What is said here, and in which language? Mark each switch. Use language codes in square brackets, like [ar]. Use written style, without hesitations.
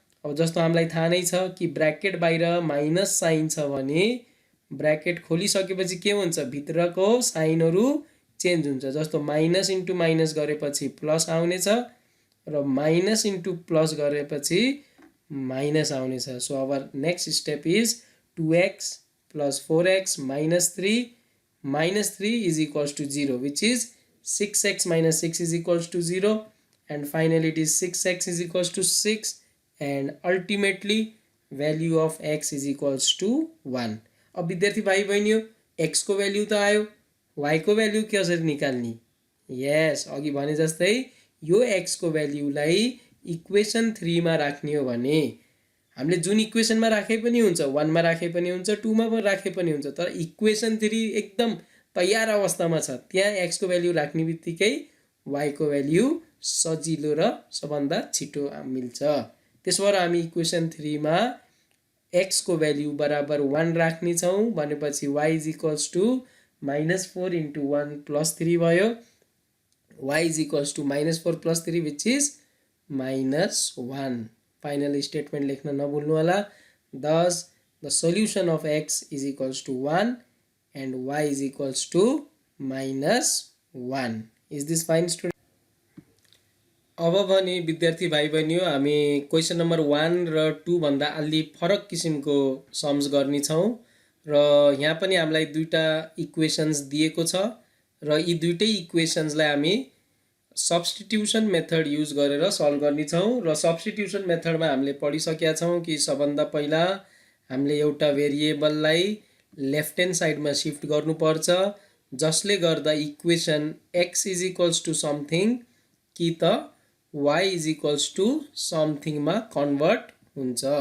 [ne] अब जस्तो हामीलाई थाहा नै छ कि ब्र्याकेट बाहिर माइनस साइन छ भने ब्र्याकेट खोलिसकेपछि के हुन्छ भित्रको साइनहरू चेन्ज हुन्छ। जस्तो माइनस इन्टु माइनस गरेपछि प्लस आउनेछ र माइनस इन्टु प्लस गरेपछि माइनस आउनेछ। [en] So अब next step is 2x + 4x - 3 -3 is equals to 0 which is 6x - 6 is equals to 0 and finally it is 6x is equals to 6 and ultimately value of x is equals to 1। [ne] अब विद्यार्थी भाइ बहिनी x को value त आयो, y को value कसरी निकाल्ने? यस अघि भने जस्तै यो x को भ्याल्युलाई इक्वेसन 3 मा राख्ने हो भने हामीले जुन इक्वेसनमा राखे पनि हुन्छ, 1 मा राखे पनि हुन्छ, 2 मा पनि राखे पनि हुन्छ, तर इक्वेसन 3 एकदम तयार अवस्थामा छ। त्यहाँ x को भ्यालु राख्ने बित्तिकै y को भ्यालु सजिलो र सबभन्दा छिटो मिल्छ। त्यसो भएर हामी इक्वेसन 3 मा x को भ्यालु बराबर 1 राख्ने छौं भनेपछि [en] y -4 into 1 plus 3 [ne] भयो। [en] y -4 plus 3 which is -1। [ne] Final statement लेख्न नभुल्नु होला। [en] Thus the solution of x is equals to 1 and y is equals to -1। Is this fine student? [ne] अब भने विद्यार्थी भाइ बहिनी हामी क्वेशन नम्बर 1 र 2 भन्दा अलि फरक किसिमको सम्स गर्ने छौं र यहाँ पनि हामीलाई दुईटा इक्वेशन्स दिएको छ र यी दुईटै इक्वेशन्सलाई हामी सब्स्टिट्युसन मेथड युज गरेर सल्भ गर्ने छौं र सब्स्टिट्युसन मेथडमा हामीले पढिसकेका छौं कि सबभन्दा पहिला हामीले एउटा भेरिएबललाई लेफ्ट ह्यान्ड साइडमा शिफ्ट गर्नुपर्छ जसले गर्दा equation [en] x is equals to something [ne] कि त [en] y is equals to something [ne] मा कन्भर्ट हुन्छ।